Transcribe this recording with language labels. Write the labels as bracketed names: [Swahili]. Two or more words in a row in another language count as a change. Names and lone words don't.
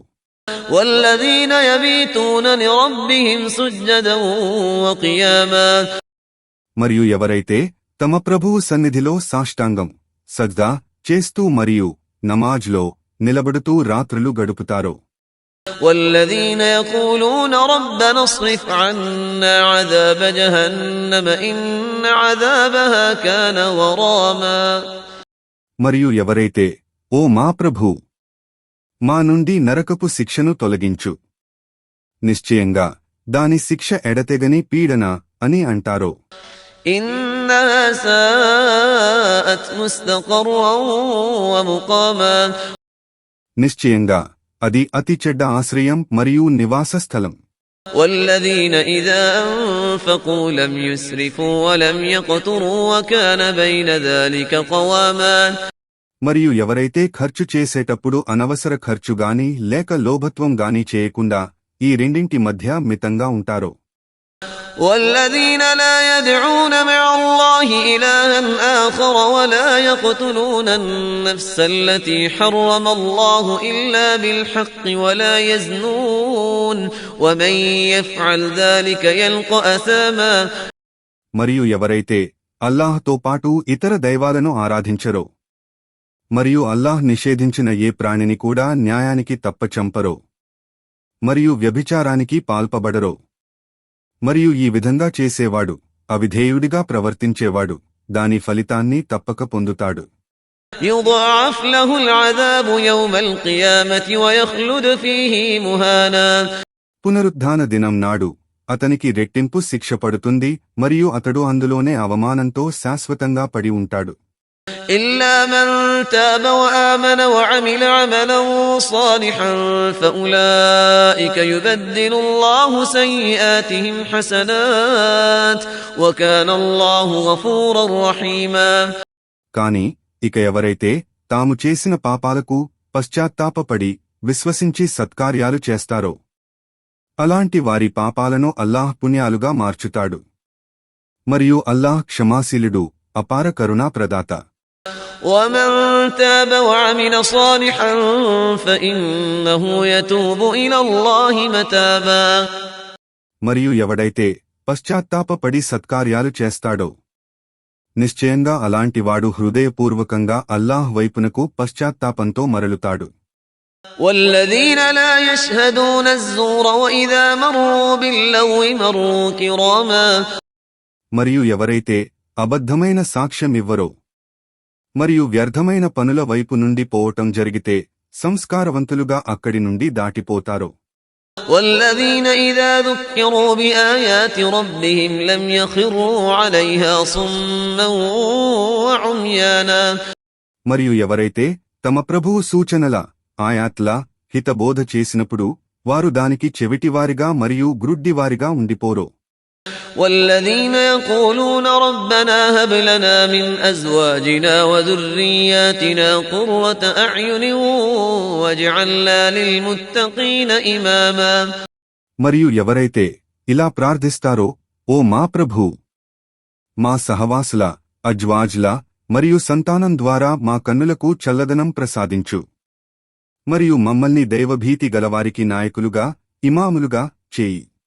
[Arabic] والذين يبيتون لربهم سجدا وقياما [Telugu] మరియు ఎవరైతే తమ ప్రభువు సన్నిధిలో సాష్టాంగం సజ్దా చేస్తూ మరియు నమాజ్లో నిలబడుతూ రాత్రులు గడుపుతారో [Arabic] والذين يقولون ربنا اصرف عنا عذاب جهنم إن عذابها كان غراما [Telugu] మరియు ఎవరైతే ఓ మా ప్రభూ మా నుండి నరకపు శిక్షను తొలగించు నిశ్చయంగా దాని శిక్ష ఎడతెగని పీడన అని అంటారో [Arabic] إنها ساءت مستقرا ومقاما [Telugu] నిశ్చయంగా అది అతి చెడ్డ ఆశ్రయం మరియు నివాస స్థలం [Arabic] والذين إذا أنفقوا لم يسرفوا ولم يقتروا وكان بين ذلك قواما [Telugu] మరియు ఎవరైతే ఖర్చు చేసేటప్పుడు అనవసర ఖర్చుగాని లేక లోభత్వం గాని చేయకుండా ఈ రెండింటి మధ్య మితంగా ఉంటారో [Arabic] والذين لا يدعون مع الله إلها آخر ولا يقتلون النفس التي حرم الله إلا بالحق ولا يزنون ومن يفعل ذلك يلقى أثاما [Telugu] మరియు ఎవరైతే అల్లాహ్తో పాటు ఇతర దైవాలను ఆరాధించరో మరియు అల్లాహ్ నిషేధించిన ఏ ప్రాణిని కూడా న్యాయానికి తప్పచంపరో మరియు వ్యభిచారానికి పాల్పబడరో మరియు ఈ విధంగా చేసేవాడు అవిధేయుడిగా ప్రవర్తించేవాడు దాని ఫలితాన్ని తప్పక పొందుతాడు [Arabic] يضاعف له العذاب يوم القيامة ويخلد فيه مهانا [Telugu] పునరుద్ధాన దినం నాడు అతనికి రెట్టింపు శిక్ష పడుతుంది మరియు అతడు అందులోనే అవమానంతో శాశ్వతంగా పడి ఉంటాడు [Arabic] إلا من تاب وآمن وعمل عملا صالحا فأولئك يبدل الله سيئاتهم حسنات وكان الله غفورا رحيما [Telugu] కాని ఇక ఎవరైతే తాము చేసిన పాపాలకు పశ్చాత్తాపపడి విశ్వసించి సత్కార్యాలు చేస్తారో అలాంటి వారి పాపాలను అల్లాహ్ పుణ్యాలుగా మార్చుతాడు మరియు అల్లాహ్ క్షమాశీలుడు అపార కరుణా ప్రదాత [Arabic] ومن تاب وعمل صالحا فإنه يتوب إلى الله متابا [Telugu] మరియు ఎవడైతే పశ్చాత్తాపపడి సత్కార్యాలు చేస్తాడో నిశ్చయంగా అలాంటివాడు హృదయపూర్వకంగా అల్లాహ్ వైపునకు పశ్చాత్తాపంతో మరలుతాడు [Arabic] والذين لا يشهدون الزور وإذا مروا باللغو مروا كراما [Telugu] మరియు ఎవరైతే అబద్ధమైన సాక్ష్యమివ్వరో మరియు వ్యర్థమైన పనుల వైపు నుండి పోవటం జరిగితే సంస్కారవంతులుగా అక్కడి నుండి దాటిపోతారో [Arabic] والذين إذا ذكروا بآيات ربهم لم يخروا عليها صما وعميانا [Telugu] మరియు ఎవరైతే తమ ప్రభువు సూచనల ఆయాత్ల హితబోధ చేసినప్పుడు వారు దానికి చెవిటివారిగా మరియు గ్రుడ్డివారిగా ఉండిపోరో [Arabic] والذين يقولون ربنا هب لنا من أزواجنا وذرياتنا قرة أعين واجعلنا للمتقين إماما [Telugu] మరియు ఎవరైతే ఇలా ప్రార్థిస్తారో ఓ మా ప్రభూ మా సహవాసుల అజ్వాజ్ల మరియు సంతానం ద్వారా మా కన్నులకు చల్లదనం ప్రసాదించు మరియు మమ్మల్ని దైవభీతి గలవారికి నాయకులుగా ఇమాములుగా చేయి